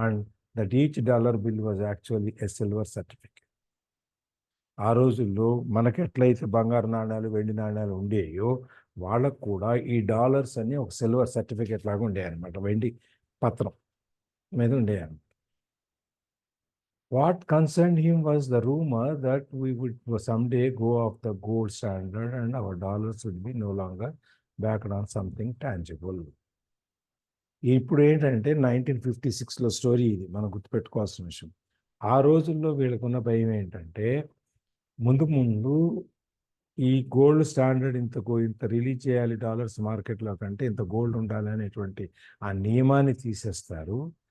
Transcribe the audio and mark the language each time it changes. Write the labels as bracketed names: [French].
[English] And that each dollar bill was actually a silver certificate. [Telugu] ఆ రోజుల్లో మనకి ఎట్లయితే బంగారు నాణ్యాలు, వెండి నాణ్యాలు ఉండేయో వాళ్ళకు కూడా ఈ డాలర్స్ అన్ని ఒక సిల్వర్ సర్టిఫికేట్ లాగా ఉండేవి అనమాట, వెండి పత్రం మీద ఉండేవి. [English] What concerned him was the rumor that we would someday go off the gold standard and our dollars would be no longer backed on something tangible. [Telugu] ఇప్పుడు ఏంటంటే 1956లో స్టోరీ ఇది, మనం గుర్తుపెట్టుకోవాల్సిన విషయం. ఆ రోజుల్లో వీళ్ళకున్న భయం ఏంటంటే ముందు ఈ గోల్డ్ స్టాండర్డ్ ఇంత రిలీజ్ చేయాలి డాలర్స్ మార్కెట్లో కంటే ఇంత గోల్డ్ ఉండాలి అనేటువంటి ఆ నియమాన్ని తీసేస్తారు.